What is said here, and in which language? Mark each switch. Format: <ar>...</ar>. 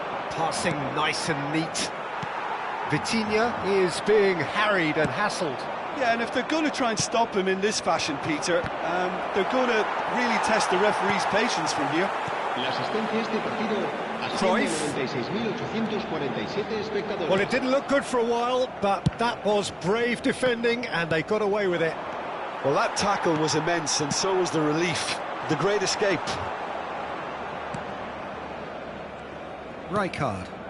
<en>Passing nice and neat. Vitinha is being harried and hassled. Yeah, and if they're going to try and stop him in this fashion, Peter, they're going to really test the referee's patience from here.</en> <es>La asistencia a este partido asciende a 96.847 espectadores.</es> <en>Well, it didn't look good for a while, but that was brave defending, and they got away with it. Well, that tackle was immense, and so was the relief. The great escape. Rijkaard.</en>